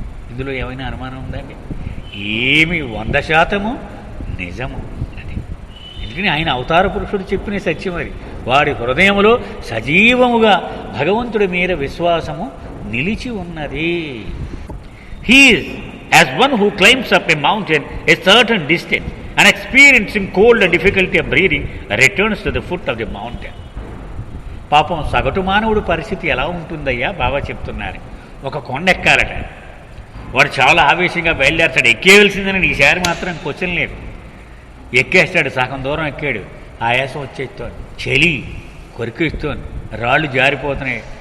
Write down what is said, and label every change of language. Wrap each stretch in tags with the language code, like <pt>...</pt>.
<te>ఇందులో ఏమైనా అనుమానం ఉందండి? ఏమి 100% నిజము అది. ఎందుకని ఆయన అవతార పురుషుడు చెప్పిన సత్యం అది. వాడి హృదయములో సజీవముగా భగవంతుడి మీద విశ్వాసము నిలిచి ఉన్నది.</te> <en>He is as one who climbs up a mountain a certain distance and experiencing cold and difficulty of breathing returns to the foot of the mountain.</en> <te>పాపం సగటు మానవుడు పరిస్థితి ఎలా ఉంటుందయ్యా బాబా చెప్తున్నారు. ఒక కొండ ఎక్కాలట. వాడు చాలా ఆవేశంగా బయలుదేరతాడు. ఎక్కేయవలసిందని ఈసారి మాత్రం క్వశ్చన్ లేదు. ఎక్కేస్తాడు. సగం దూరం ఎక్కాడు. ఆయాసం వచ్చేస్తోంది, చలి కొరికిస్తోంది, రాళ్ళు జారిపోతున్నాయి.</te>